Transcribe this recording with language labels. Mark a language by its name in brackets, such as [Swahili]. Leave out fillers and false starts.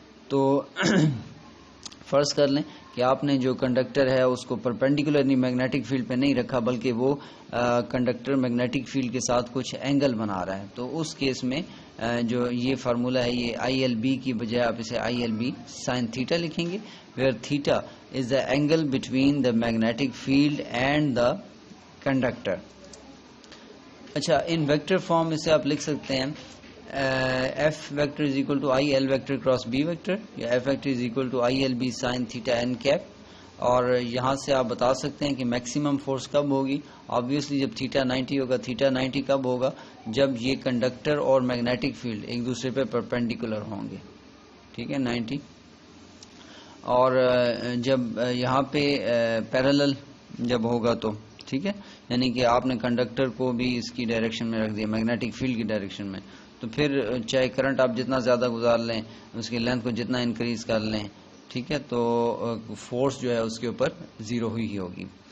[Urdu] تو فرض کر لیں کہ آپ نے جو کنڈکٹر ہے اس کو پرپینڈیکولرلی میگنیٹک فیلڈ پہ نہیں رکھا بلکہ وہ کنڈکٹر میگنیٹک فیلڈ کے ساتھ کچھ اینگل بنا رہا ہے, تو اس کیس میں جو یہ فارمولہ ہے یہ آئی ایل بی کی بجائے آپ اسے I L B sine theta لکھیں گے, [English] Where theta is the angle between the magnetic field and the conductor. [Urdu] اچھا, ان ویکٹر فارم میں سے آپ لکھ سکتے ہیں [English] F vector is equal to I L vector cross B vector, یا F vector is equal to I L B sin theta n cap. [Urdu] اور یہاں سے آپ بتا سکتے ہیں کہ میکسیمم فورس کب ہوگی. آبویسلی جب تھیٹا 90 ہوگا. تھیٹا 90 کب ہوگا؟ جب یہ کنڈکٹر اور میگنیٹک فیلڈ ایک دوسرے پہ پرپینڈیکولر ہوں گے. ٹھیک ہے, 90. اور جب یہاں پہ پیرالل جب ہوگا تو ٹھیک ہے, یعنی کہ آپ نے کنڈکٹر کو بھی اس کی ڈائریکشن میں رکھ دیا میگنیٹک فیلڈ کی ڈائریکشن میں, تو پھر چاہے کرنٹ آپ جتنا زیادہ گزار لیں, اس کی لینتھ کو جتنا انکریز کر لیں, ٹھیک ہے, تو فورس جو ہے اس کے اوپر زیرو ہی ہوگی.